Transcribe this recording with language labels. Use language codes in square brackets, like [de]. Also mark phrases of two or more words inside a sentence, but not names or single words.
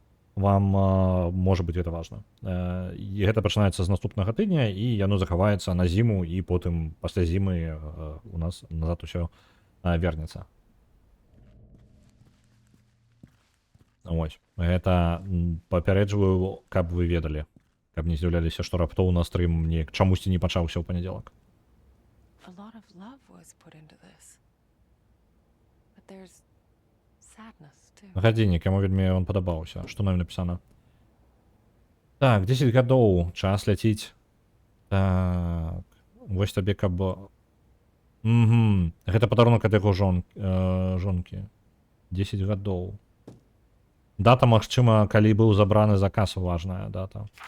[be] Вам можа быць гэта важна. І гэта пачынаецца з наступнага тыдня, і яно захаваецца на зіму, і потым пасля зімы у нас назад усё вернецца. Ось, гэта папярэджваю, каб вы ведалі, каб не здзіўляліся, што раптоўна стрым неяк чамусьці не пачаўся ў панядзелак. [en] A lot of love was put into this. But there's madness, too. [be] Гадзіннік, яму вельмі ён падабаўся. Што нам напісана? Так, 10 гадоў, час ляціць. Так, вось табе каб... Угу. Гэта падарунак ад яго жонкі. 10 гадоў. Дата, магчыма, калі быў забраны заказ, важная дата.